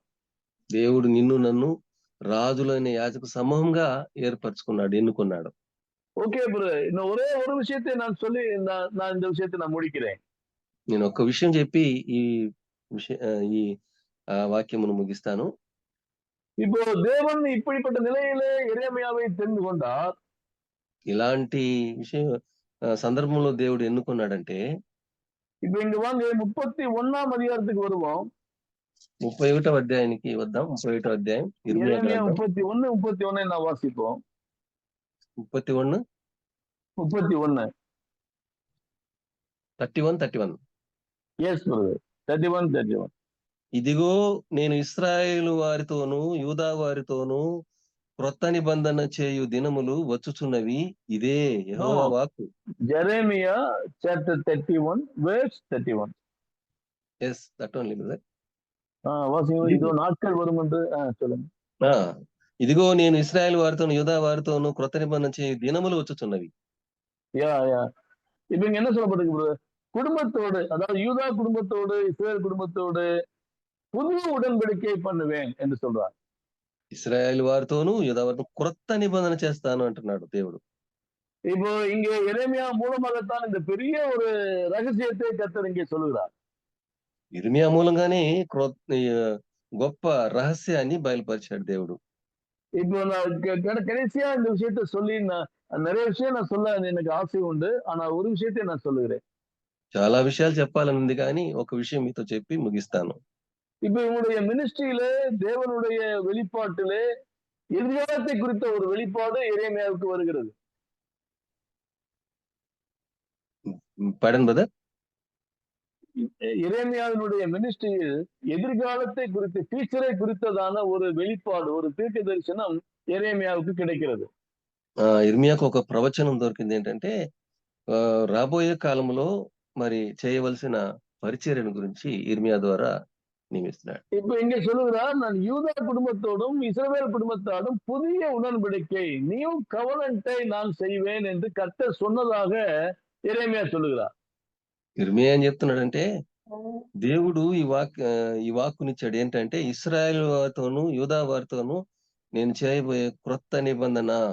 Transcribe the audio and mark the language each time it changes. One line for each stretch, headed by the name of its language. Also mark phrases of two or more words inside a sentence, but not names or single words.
Telugu: దేవుడు నిన్ను నన్ను రాజులైన యాజక సమూహంగా ఏర్పరచుకున్నాడు, ఎన్నుకున్నాడు.
Tamil: ஓகே பிரதர், இன்னும் ஒரே ஒரு விஷயத்தை நான் சொல்லி நான் இந்த விஷயத்தை நான் முடிக்கிறேன்.
Telugu: నేను ఒక్క విషయం చెప్పి ఈ వాక్యమును ముగిస్తాను.
Tamil: இப்போ தேவன் இப்படிப்பட்ட நிலையிலே எரேமியாவை தெரிந்து கொண்டார்.
Telugu: ఇలాంటి విషయం సందర్భంలో దేవుడు ఎన్నుకున్నాడంటే,
Tamil: இப்ப இங்க வாங்க 31ஆம் அதிகாரத்துக்கு வருவோம்.
Telugu: 31వ అధ్యాయానికి వద్దాం. 31వ అధ్యాయం
Tamil: எரேமியா 31 நான் வாசிப்போம். 31 31 எஸ் பிரதர், 31.
Telugu: ఇదిగో నేను ఇశ్రాయేలు వారితోనూ యూదా వారితోనూ క్రొత్త నిబంధన చేయు దినములు వచ్చుచున్నవి, ఇదే యెహోవా వాక్కు.
English: Jeremiah chapter 31 verse 31. yes, that only brother.
Tamil: வாசிங்க. இதோ நாட்கள் வரும் என்று சொல்லுங்க.
Telugu: ఇదిగో నేను ఇశ్రాయేలు వారితోను యూదా వారితోను క్రొత్త నిబంధన చేయు దినములు వచ్చుచున్నవి.
Tamil: யா இப்ப இங்க என்ன சொல்லப்பட்டிருக்கு பிரதர்? குடும்பத்தோடு, அதாவது யூதா குடும்பத்தோடு, இஸ்ரேல் குடும்பத்தோடு புது உடன்படிக்கை பண்ணுவேன் என்று சொல்றார்.
Telugu: ఇశ్రాయేలు వారితోను యూదా వారితో క్రొత్త నిబంధన చేస్తాను అంటున్నాడు దేవుడు.
Tamil: இப்போ இங்க எரேமியா மூலமாகத்தான் இந்த பெரிய ஒரு ரகசியத்தை கர்த்தர் இங்கே சொல்லுகிறார்.
Telugu: ఇర్మియా మూలంగానే గొప్ప రహస్యాన్ని బయలుపరిచాడు దేవుడు.
Tamil: இப்போ நான் கடைசியா இந்த விஷயத்த சொல்லி நான் நிறைய விஷயம் நான் சொல்ல எனக்கு ஆசை உண்டு. ஆனா ஒரு விஷயத்தை நான் சொல்லுகிறேன்.
Telugu: చాలా విషయాలు చెప్పాలని ఉంది కానీ ఒక విషయం మీతో చెప్పి ముగిస్తాను.
Tamil: இப்ப இவனுடைய மினிஸ்ட்ரியில தேவனுடைய வெளிப்பாட்டிலே எதிர்காலத்தை குறித்த ஒரு வெளிப்பாடு எரேமியாவுக்கு வருகிறது.
Telugu: పడన్ బ్రదర్.
Tamil: எரேமியாவினுடைய மினிஸ்ட்ரியில் எதிர்காலத்தை குறித்து ஃபியூச்சரை குறித்ததான ஒரு வெளிப்பாடு, ஒரு தீர்க்க தரிசனம் எரேமியாவுக்கு கிடைக்கிறது.
Telugu: ఇర్మియాకు ఒక ప్రవచనం దొరికింది ఏంటంటే రాబోయే కాలంలో మరి చేయవలసిన పరిచర్యను గురించి ఇర్మియా ద్వారా నియమిస్తున్నాడు.
Tamil: இப்ப இங்க சொல்லுகிறார், நான் யூதா குடும்பத்தோடும் இஸ்ரவேல் குடும்பத்தோடும் புதிய உடன்படிக்கை
English: new covenant
Tamil: நான் செய்வேன் என்று கர்த்தர் சொன்னதாக எரேமியா சொல்லுகிறார்.
Telugu: ఇర్మియా ఏం చెప్తున్నాడంటే దేవుడు ఈ వాక్కునిచ్చాడు ఏంటంటే ఇశ్రాయేల్ వారితోను యూదా వారితోను నేను చేయబోయే క్రొత్త నిబంధన.